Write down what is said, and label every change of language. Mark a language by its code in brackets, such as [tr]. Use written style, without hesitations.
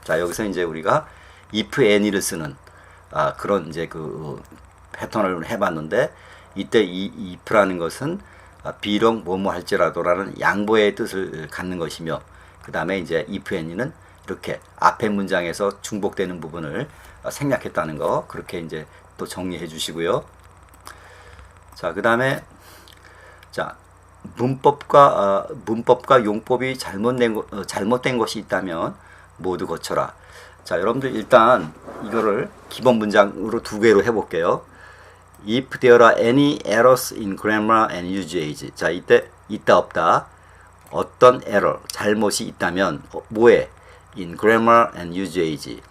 [ko] 자, 여기서 이제 우리가 if any를 쓰는 그런 이제 그 패턴을 해봤는데 이때 이 if라는 것은 비록 뭐뭐 할지라도라는 양보의 뜻을 갖는 것이며 그 다음에 이제 if any는 이렇게 앞에 문장에서 중복되는 부분을 생략했다는 거 그렇게 이제 또 정리해 주시고요. 자, 그 다음에 자 문법과 용법이 잘못된 것이 있다면 모두 고쳐라. 자, 여러분들 일단 이거를 기본 문장으로 두 개로 해볼게요. [en] If there are any errors in grammar and usage. [ko] 자, 이때 있다 없다 어떤 error 잘못이 있다면 뭐에 [en] in grammar and usage.